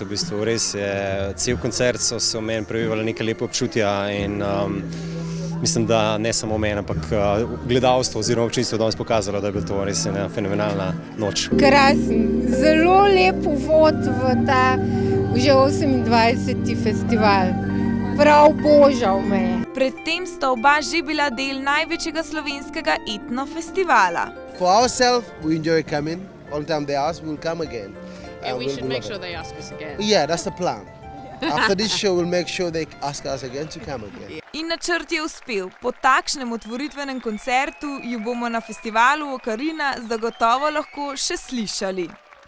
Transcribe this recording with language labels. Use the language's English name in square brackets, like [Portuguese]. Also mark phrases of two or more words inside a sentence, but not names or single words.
[Slovenian] V bistvu res je, cel koncert so se v meni previvali neke lepe občutja in mislim, da ne samo meni, ampak gledalstvo oziroma občinstvo danes pokazalo, da je bila to res ena fenomenalna noč. Krasen, zelo lep uvod v ta že 28. festival. Prav božal me je. Predtem sta oba že bila del največjega slovenskega etno festivala. [English] For ourselves, we enjoy coming. All the time they ask, we'll come again. And we should make sure they ask us again. Yeah, that's the plan. After this show, we'll make sure they ask us again to come again. [Slovenian] In načrt je uspel. Po takšnem otvoritvenem koncertu ju bomo na festivalu Okarina zagotovo lahko še slišali.